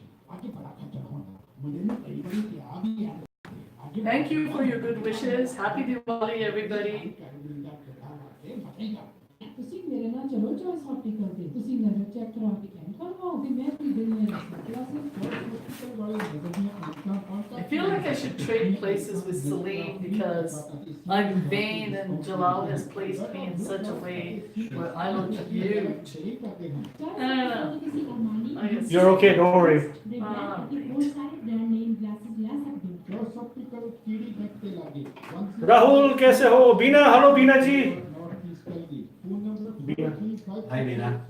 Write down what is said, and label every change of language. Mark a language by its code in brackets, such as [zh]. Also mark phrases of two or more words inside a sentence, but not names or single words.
[en] Thank you for your good wishes. Happy Diwali, everybody. [pa] ਤੁਸੀਂ ਮੇਰੇ ਨਾਲ ਚਲੋ ਚੋਇਸ ਹਸਪੀਟਲ ਤੇ ਤੁਸੀਂ ਨਜ਼ਰ ਚੈੱਕ ਕਰਾ ਕੇ ਕਰਵਾਓਗੇ ਮੈਂ ਕੀ ਦੇਣੀ ਹੈ [en] I feel like I should trade places with Salaam because I'm vain and Jalal has placed me in such a way where I look huge. I don't know. I guess. You're okay, don't worry. Rahul, [hi] कैसे हो? [en] Bina, hello Bina ji. Bina. Hi Bina.